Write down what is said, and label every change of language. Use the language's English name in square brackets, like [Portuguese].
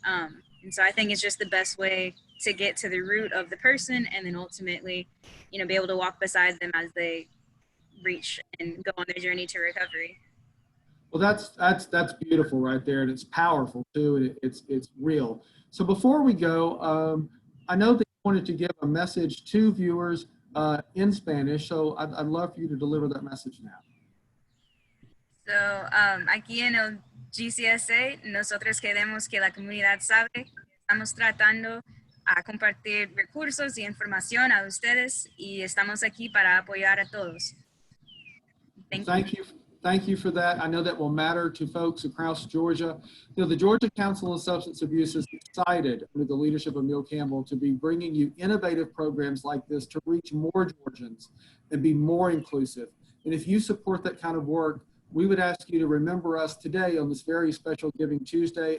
[English] And so I think it's just the best way to get to the root of the person and then ultimately, you know, be able to walk beside them as they reach and go on their journey to recovery. Well, that's beautiful right there, and it's powerful too, and it's real. So before we go, I know that you wanted to give a message to viewers in Spanish, so I'd love for you to deliver that message now. [Spanish] So, aquí en el GCSA, nosotros queremos que la comunidad sabe que estamos tratando a compartir recursos y información a ustedes y estamos aquí para apoyar a todos. [English] Thank you. Thank you for that. I know that will matter to folks across Georgia. You know, the Georgia Council on Substance Abuse is excited under the leadership of Neil Campbell to be bringing you innovative programs like this to reach more Georgians and be more inclusive. And if you support that kind of work, we would ask you to remember us today on this very special Giving Tuesday.